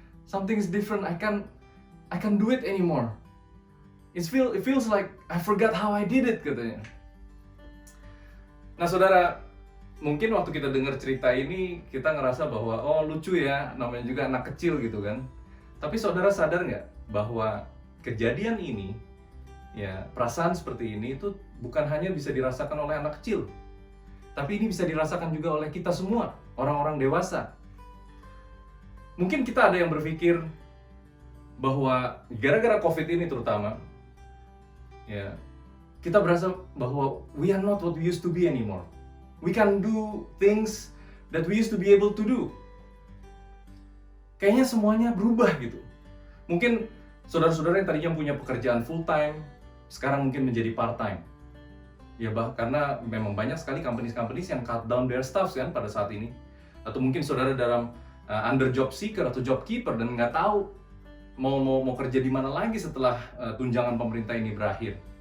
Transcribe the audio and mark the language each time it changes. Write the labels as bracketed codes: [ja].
[en] Something is different. I can't do it anymore. It feels like I forgot how I did it," [id] katanya. Nah, saudara, mungkin waktu kita dengar cerita ini, kita ngerasa bahwa, oh lucu ya, namanya juga anak kecil gitu kan. Tapi saudara sadar nggak bahwa kejadian ini, ya perasaan seperti ini itu bukan hanya bisa dirasakan oleh anak kecil, tapi ini bisa dirasakan juga oleh kita semua, orang-orang dewasa. Mungkin kita ada yang berpikir bahwa gara-gara COVID ini terutama, ya kita berasa bahwa [en] we are not what we used to be anymore. We can do things that we used to be able to do. [id] Kayaknya semuanya berubah gitu. Mungkin saudara-saudara yang tadinya punya pekerjaan full time, sekarang mungkin menjadi part time. Ya karena memang banyak sekali companies yang [en] cut down their staff [id] kan pada saat ini. Atau mungkin saudara dalam [en] under job seeker [id] atau job keeper dan nggak tahu mau kerja di mana lagi setelah tunjangan pemerintah ini berakhir.